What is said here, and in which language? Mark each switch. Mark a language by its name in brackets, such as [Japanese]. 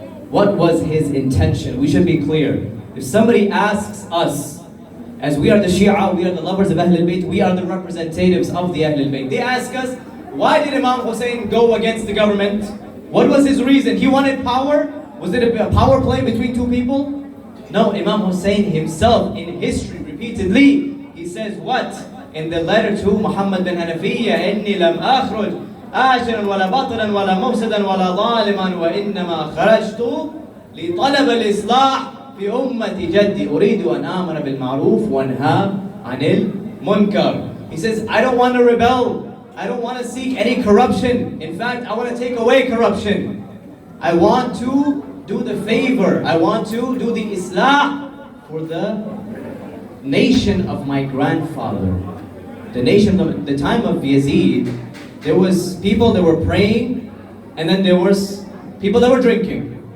[English] What was his intention? We should be clear. If somebody asks us, as we are the Shia, we are the lovers of Ahlul Bayt, we are the representatives of the Ahlul Bayt. They ask us, why did Imam Hussein go against the government? What was his reason? He wanted power? Was it a power play between two people? No, Imam Hussein himself in history repeatedly, he says what? In the letter to Muhammad bin Hanafiya, [Arabic] إِنِّي لَمْ أَخْرُجْ آشرا ولا بطرا ولا مفسدا ولا ظالما وإنما خرجت لطلب الإصلاح في أمة جدي أريد أن آمر بالمعروف وأنهى عن المنكر. [English] He says, I don't want to rebel. I don't want to seek any corruption. In fact, I want to take away corruption. I want to do the favor. I want to do the islah for the nation of my grandfather. The nation, the time of Yazid, there was people that were praying, and then there was people that were drinking.